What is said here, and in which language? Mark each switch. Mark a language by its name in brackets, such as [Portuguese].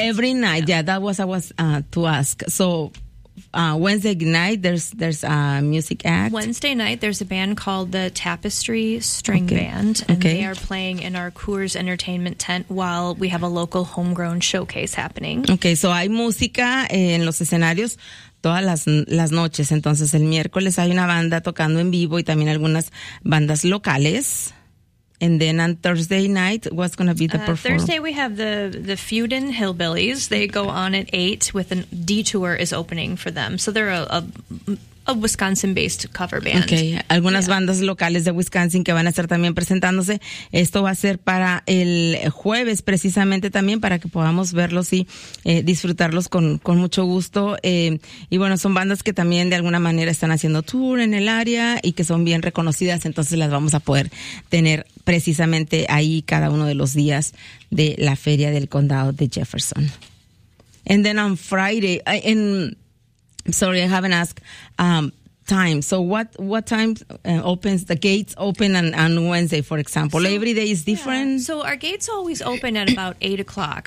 [English] Every night, yeah. That was I was to ask. So Wednesday night, there's a music act. Wednesday night, there's a band called the Tapestry String Band, and they are playing in our Coors Entertainment tent while we have a local homegrown showcase happening. Okay, so [Spanish] hay música en los escenarios todas las noches. Entonces el miércoles hay una banda tocando en vivo y también algunas bandas locales. [English] And then on Thursday night, what's going to be the performance? Thursday we have the Feudin Hillbillies. They go on at 8 with a detour is opening for them. So they're a Wisconsin-based cover band. [Spanish] Okay, algunas bandas locales de Wisconsin que van a estar también presentándose. Esto va a ser para el jueves precisamente también para que podamos verlos y disfrutarlos con mucho gusto. Y bueno, son bandas que también de alguna manera están haciendo tour en el área y que son bien reconocidas, entonces las vamos a poder tener precisamente ahí cada uno de los días de la Feria del Condado de Jefferson. [English] And then on Friday, sorry, I haven't asked time. So what time opens, the gates open on Wednesday, for example? So, every day is different? Yeah. So our gates always open at about 8 o'clock.